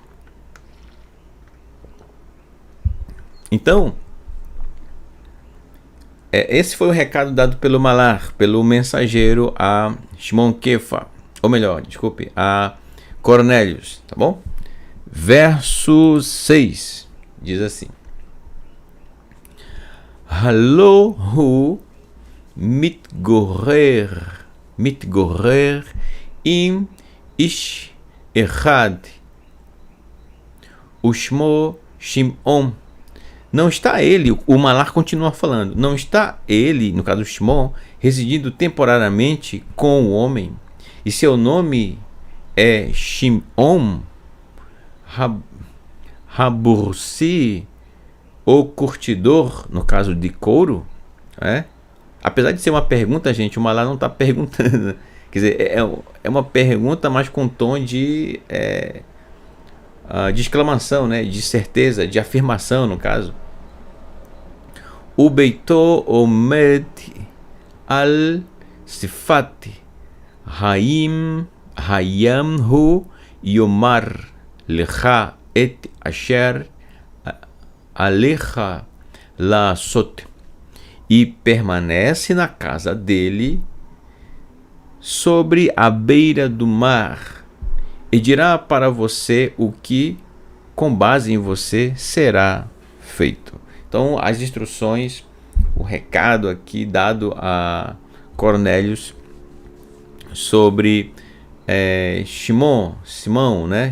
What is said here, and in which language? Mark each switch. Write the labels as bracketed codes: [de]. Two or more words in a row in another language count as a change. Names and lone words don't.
[pt] Então, esse foi o recado dado pelo Malar, pelo mensageiro a Shimon Kefa, ou melhor, desculpe, a Cornélios, tá bom? Verso 6 diz assim: [he] הלא מתגורר עם איש אחד ושמו שמעון. [pt] Não está ele, o Malar continua falando, não está ele, no caso do Shimon, residindo temporariamente com o homem, e seu nome é Shimon Habursi, o curtidor, no caso de couro, Apesar de ser uma pergunta, gente, o Malar não está perguntando. Quer dizer, é uma pergunta, mas com tom de exclamação, né? De certeza, de afirmação, no caso. [he] ובביתו עומד על שפתי הים הוא יאמר לך את אשר עליך לעשות, [pt] e permanece na casa dele sobre a beira do mar, e dirá para você o que com base em você será feito. Então, as instruções, o recado aqui dado a Cornélios sobre Simão, né?